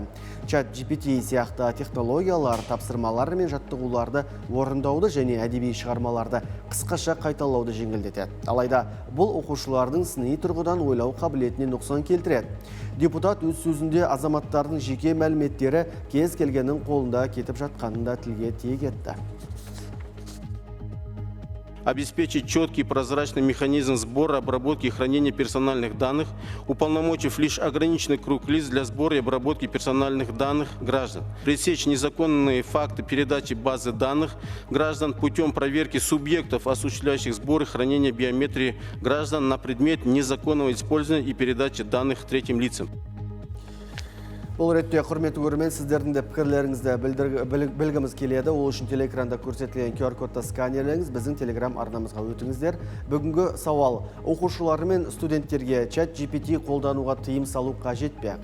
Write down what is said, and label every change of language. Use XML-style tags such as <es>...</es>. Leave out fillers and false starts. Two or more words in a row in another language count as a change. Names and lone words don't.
<kk>Чат GPT сияқты технологиялар тапсырмалар мен жаттығуларды орындауды және әдеби шығармаларды қысқаша қайталауды жеңілдетеді. Алайда бұл оқушылардың сыни тұрғыдан ойлау қабілетіне нұқсан келтіреді. Депутат өз сөзінде азаматтардың жеке мәліметтері кез келгеннің қолында кетіп жатқанын да тілге тиек етті.</kk> <ru>Обеспечить четкий и прозрачный механизм сбора, обработки и хранения персональных данных, уполномочив лишь ограниченный круг лиц для сбора и обработки персональных данных граждан. Пресечь незаконные факты передачи базы данных граждан путем проверки субъектов, осуществляющих сбор и хранение биометрии граждан на предмет незаконного использования и передачи данных третьим лицам.</ru> <kk>Бұл ретте құрметті көрермен, сіздердің де пікірлеріңізді білгіміз келеді. Ол үшін телеэкранда көрсетілген QR-кодты сканерлеңіз, біздің телеграм арнамызға өтіңіздер. Бүгінгі сауал: оқушылар мен студенттерге чат GPT қолдануға тыйым салу қажет пе?</kk>